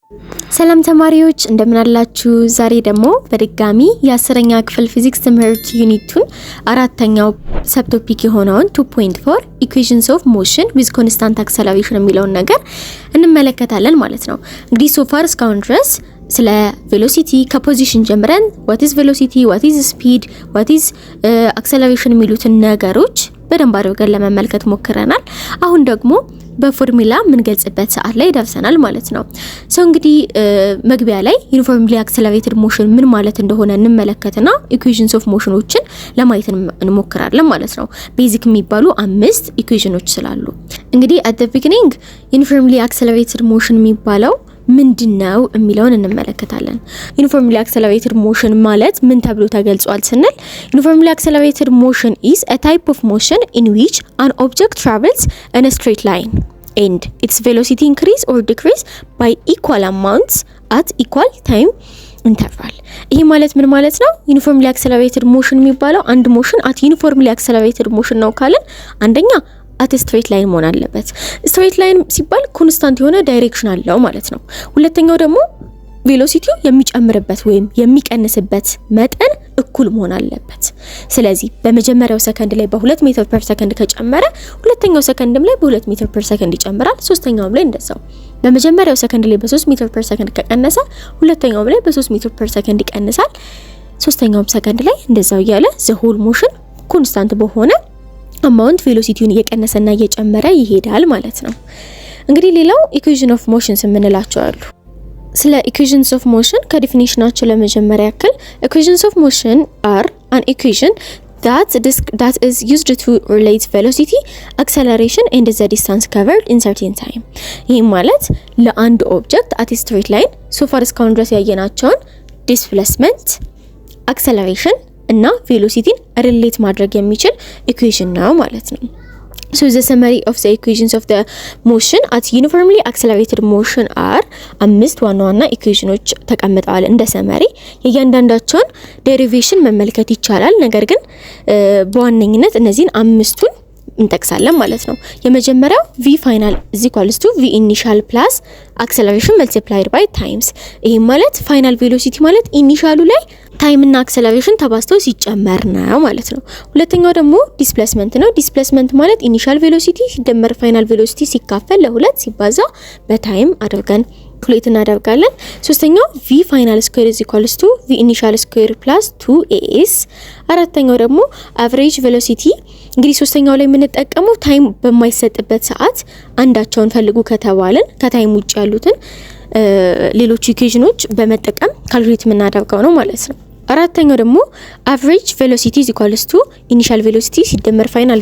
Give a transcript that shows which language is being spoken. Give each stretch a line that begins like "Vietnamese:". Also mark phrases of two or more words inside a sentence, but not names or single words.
Amharic: ሰላም ተማሪዎች እንደምን አላችሁ? ዛሬ ደግሞ በድጋሚ የ10ኛ ክፍል ፊዚክስ ትምህርት ዩኒቱን አራተኛው ሰብቶፒክ የሆነውን 2.4
English: equations of motion with constant acceleration
Amharic: የሚለውን ነገር እንመለከታለን ማለት ነው። እንግዲህ ሶፋር እስካሁን ድረስ ስለ ቬሎሲቲ ከፖዚሽን ጀምረን
English: what is velocity, what is speed, what is acceleration
Amharic: የሚሉትን ነገሮች በደንብ አድርገን ለመመልከት ሞክረናል። አሁን ደግሞ በፎርሙላ ምን ገልጽበት ሰዓት ላይ ደርሰናል ማለት ነው። እንግዲህ መግቢያ ላይ
English: uniformly accelerated motion
Amharic: ምን ማለት እንደሆነ እንመለከትና
English: equations of
Amharic: ሞሽኖችን ለማየት እንሞክራለን ማለት ነው። ቤዚክ የሚባሉ 5 ኢኩዌሽኖች ስላሉ እንግዲህ
English: at the beginning uniformly accelerated motion
Amharic: የሚባለው ምንድነው የሚለውን እንመለከታለን።
English: uniformly accelerated motion
Amharic: ማለት ምን ተብሎ ተገልጿል ስንል
English: uniformly accelerated motion is a type of motion in which an object travels in a straight line and its velocity increase or decrease by equal amounts at equal time interval።
Amharic: ይሄ ማለት ምን ማለት ነው?
English: uniformly accelerated motion
Amharic: የሚባለው አንድ ሞሽን at
English: uniformly accelerated motion
Amharic: ነው ካለን አንደኛ
English: at a straight line
Amharic: መሆን አለበት።
English: straight line
Amharic: ሲባል ኮንስታንት የሆነ ዳይሬክሽን አለው ማለት ነው። ሁለተኛው ደግሞ ቬሎሲቲው የሚጨምርበት ወይም የሚቀንስበት መጠን እኩል መሆን አለበት። ስለዚህ በመጀመሪያው ሰከንድ ላይ በ2
English: meter per second
Amharic: ከጨመረ ሁለተኛው ሰከንድም ላይ በ2
English: meter per second
Amharic: ይጨምራል። ሶስተኛውም ላይ እንደዛው። በመጀመሪያው ሰከንድ ላይ በ3
English: meter per second
Amharic: ከቀነሰ ሁለተኛውም ላይ በ3
English: meter per second
Amharic: ይቀንሳል። ሶስተኛውም ሰከንድ ላይ እንደዛው እያለ
English: the whole motion
Amharic: ኮንስታንት በሆነ አማውንት ቬሎሲቲውን እየቀነሰና እየጨመረ ይሄዳል ማለት ነው። እንግዲህ ሌላው
English: equation of motions
Amharic: የምንላቸው አሉ። ስለ
English: equations of motion
Amharic: ከዲፊኒሽናቸው ለመጀመሪያ ያክል
English: equations of motion are an equation that is used to relate velocity, acceleration and the distance covered in certain time።
Amharic: ይህ ማለት ለአንድ ኦብጀክት
English: at a straight line so far
Amharic: እስካሁን ድረስ ያየናቸውን ዲስፕሌስመንት፣ አክሰለሬሽን እና ቬሎሲቲን ሪሌት ማድረግ የሚችል ኢኩዌሽን ነው ማለት ነው።
English: So the summary of the equations of the motion at uniformly accelerated motion are 5
Amharic: ዋና ዋና ኢኩዌሽኖች ተቀምጠዋል እንደ ሰመሪ። የእያንዳንዳቸውን ዴሪቬሽን መመልከት ይቻላል። ነገር ግን በዋነኝነት እነዚህን 5ቱን እንጠቅሳለን ማለት ነው።
English: የመጀመሪያው v final is equals to v initial plus acceleration multiplied by times። ይሄ
Amharic: ማለት
English: final velocity
Amharic: ማለት ኢኒሻሉ ላይ ታይም እና አክሰለሬሽን ተባዝተው ሲጨመር ነው ማለት ነው። ሁለተኛው ደግሞ ዲስፕሌስመንት ነው። ዲስፕሌስመንት ማለት
English: initial velocity
Amharic: ሲደመር
English: final velocity
Amharic: ሲካፈል ለሁለት ሲባዛ በታይም አድርገን ኩሌት እናደርጋለን። ሶስተኛው
English: v final square is equals to v initial square plus 2as።
Amharic: አራተኛው ደግሞ
English: average velocity።
Amharic: እንግዲህ ሶስተኛው ላይ የምንጠቀመው ታይም በማይሰጥበት ሰዓት አንዳቸውን ፈልጉ ከተባለን ከታይም ውጭ ያሉትን ሌሎች ኢኩዌሽኖች በመጠቀም ካልኩሌት የምናደርገው ነው ማለት ነው። አራተኛው ደግሞ
English: average velocity is equals to initial velocity
Amharic: ሲደመር final